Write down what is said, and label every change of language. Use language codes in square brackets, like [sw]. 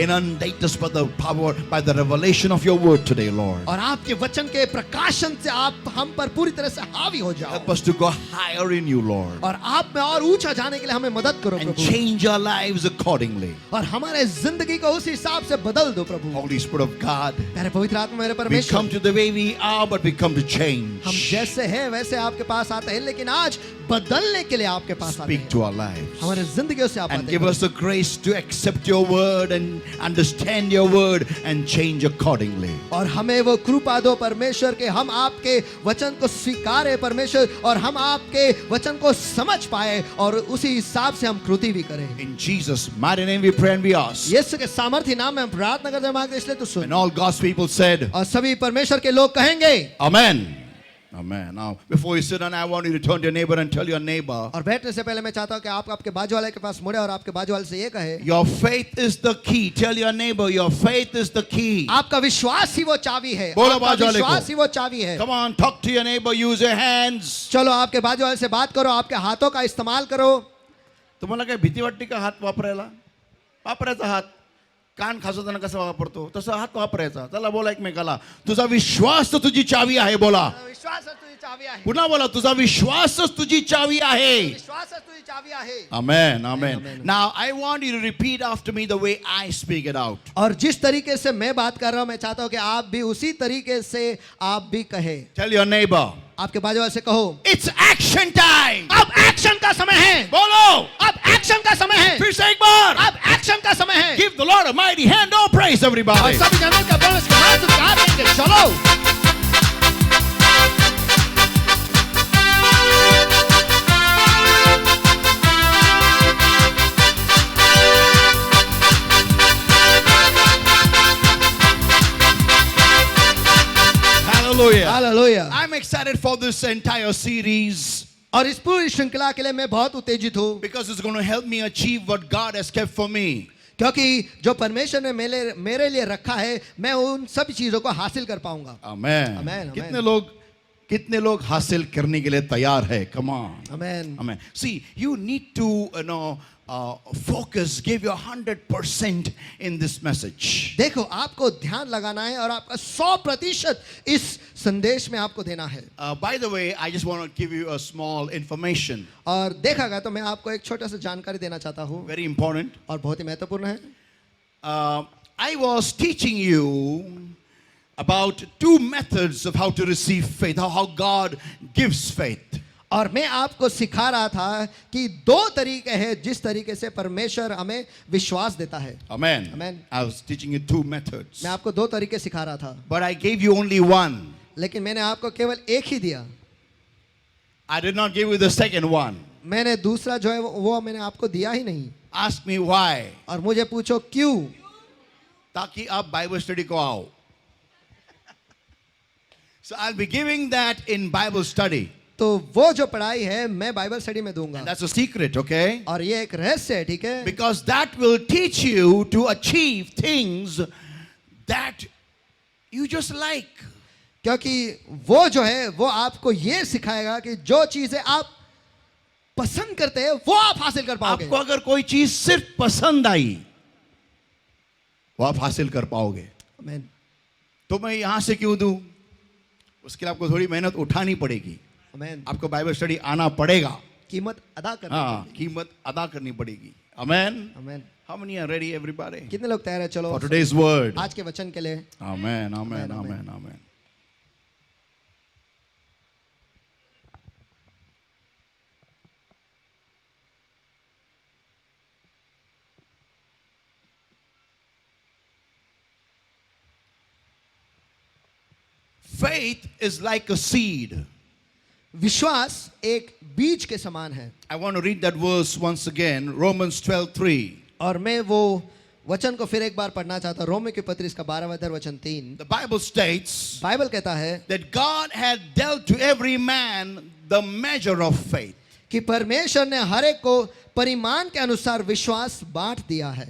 [en] Inundate us by the power, by the revelation of your word today, Lord. [hi] और आपके वचन के प्रकाशन से आप हम पर पूरी तरह से हावी हो जाओ। [en] Help us to go higher in you, Lord. [hi] और आप में और ऊंचा जाने के लिए हमें मदद करो [en] And [hi] Prabhu. [en] change our lives accordingly. [hi] और हमारे जिंदगी को उस हिसाब से बदल दो प्रभु। [en] Holy Spirit of God, [hi] मेरे पवित्र आत्मा मेरे [en] we [hi] परमेश्वर, [en] come to the way we are, but we come to change. [hi] हम जैसे हैं वैसे आपके पास आते हैं, लेकिन आज बदलने के लिए आपके पास आते [en] Speak [hi] हैं। [en] to our lives. [hi] हमारे जिंदगियों से आप [en] And [hi] बातें [en] give [hi] करो। [en] us the grace to accept your word and understand your word and change accordingly. [hi] और हमें वो कृपा दो परमेश्वर के हम आपके वचन को स्वीकारे परमेश्वर, और हम आपके वचन को समझ पाए और उसी हिसाब से हम कृति भी करें। [en] In Jesus' mighty name we pray and we ask. [hi] यीशु के सामर्थ्य नाम में हम प्रार्थना करते हैं मांगते हैं, इसलिए तो सुन। [en] And all God's people said, [hi] और सभी परमेश्वर के लोग कहेंगे [en] Amen. Amen. Now, before you sit down, I want you to turn to your neighbor and tell your neighbor, [hi] और बैठने से पहले मैं चाहता हूं कि आप आपके बाजू वाले के पास मुड़े और आपके बाजू वाले से ये कहे, [en] your faith is the key. Tell your neighbor, your faith is the key. [hi] आपका विश्वास ही वो चाबी है। बोलो आपका बाजू वाले को। विश्वास ही वो चाबी है। [en] Come on, talk to your neighbor, use your hands. [hi] चलो आपके बाजू वाले से बात करो, आपके हाथों का इस्तेमाल करो। [mr] तुम्हाला काय भीती वाटते का हात वापरायला? वापरायचा हात. कान खासवताना कसा वापरतो तसा हात वापरायचा. चला बोला एकमेकाला, तुझा विश्वास तर तुझी चावी आहे. बोला, विश्वास तुझी चावी आहे। पुन्हा बोला, तुझा विश्वासच तुझी चावी आहे. विश्वास तुझी चावी आहे। [en] Amen, amen. Now I want you to repeat after me the way I speak it out. [hi] और जिस तरीके से मैं बात कर रहा हूं, मैं चाहता हूं कि आप भी उसी तरीके से आप भी कहे। [en] Tell your neighbor, [hi] आपके बाजू वाले से कहो, [en] it's action time. [hi] अब एक्शन का समय है, बोलो, अब एक्शन का समय है, फिर से एक बार. अब एक्शन का समय है। [en] Give the Lord a mighty hand. Oh, praise [hi] और [en] everybody. [hi] सभी जनों का बोनस के हाथ उठा देंगे। चलो [en] Hallelujah. [hi] Hallelujah. [en] I'm excited for this entire series [hi] और इस पूरी श्रृंखला के लिए मैं बहुत उत्तेजित हूँ, [en] because it's going to help me achieve what God has kept for me. [hi] क्योंकि जो परमेश्वर ने मेरे लिए रखा है, मैं उन सब चीजों को हासिल कर पाऊंगा। [en] Amen. Amen, [hi] कितने लोग हासिल करने के लिए तैयार है? [en] Come on. [hi] Amen. [en] Amen. See, you need to focus, give your 100% in this message. [hi] देखो, आपको ध्यान लगाना है और आपका 100% इस संदेश में आपको देना है। [en] By the way, I just want to give you a small information. [hi] और देखा गया तो मैं आपको एक छोटा सा जानकारी देना चाहता हूँ, [en] Very important. [hi] और बहुत ही महत्वपूर्ण है। [en] I was teaching you about two methods of how to receive faith, how God gives faith. [hi] और मैं आपको सिखा रहा था कि दो तरीके हैं जिस तरीके से परमेश्वर हमें विश्वास देता है। [en] Amen. Amen. I was teaching you two methods. [hi] मैं आपको दो तरीके सिखा रहा था, [en] But I gave you only one. [hi] लेकिन मैंने आपको केवल एक ही दिया। [en] I did not give you the second one. [hi] मैंने दूसरा जो है वो मैंने आपको दिया ही नहीं। [en] Ask me why. [hi] और मुझे पूछो क्यों? ताकि आप Bible study को आओ. [en] So I'll be giving that in Bible study. [hi] तो वो जो पढ़ाई है मैं बाइबल स्टडी में दूंगा। [en] And that's a secret, okay? [hi] और ये एक रहस्य है, ठीक है? [en] Because that will teach you to achieve things that you just like. [hi] क्योंकि वो जो है वो आपको ये सिखाएगा कि जो चीजें आप पसंद करते हैं वो आप हासिल कर पाओगे। आपको अगर कोई चीज सिर्फ पसंद आई वो आप हासिल कर पाओगे। आमीन। तो मैं यहां से क्यों दूं? उसके लिए आपको थोड़ी मेहनत उठानी पड़ेगी। आमीन। आपको बाइबल स्टडी आना पड़ेगा। कीमत अदा करनी हाँ, पड़ेगी। कीमत अदा करनी पड़ेगी। Amen. आमीन। [en] How many are ready, everybody? [hi] कितने लोग तैयार है? चलो [en] For today's word. [hi] आज के वचन के लिए। [en] Amen, amen, Amen, amen. amen, amen. Faith is like a seed. [hi] विश्वास एक बीज के समान है। [en] I want to read that verse once again, Romans 12:3. [hi] और मैं वो वचन को फिर एक बार पढ़ना चाहता हूँ। रोमी की पत्री इसका 12वां अध्याय वचन 3। [en] The Bible states [hi] बाइबल कहता है [en] that God had dealt to every man the measure of faith. [hi] कि परमेश्वर ने हर एक को परिमाण के अनुसार विश्वास बांट दिया है।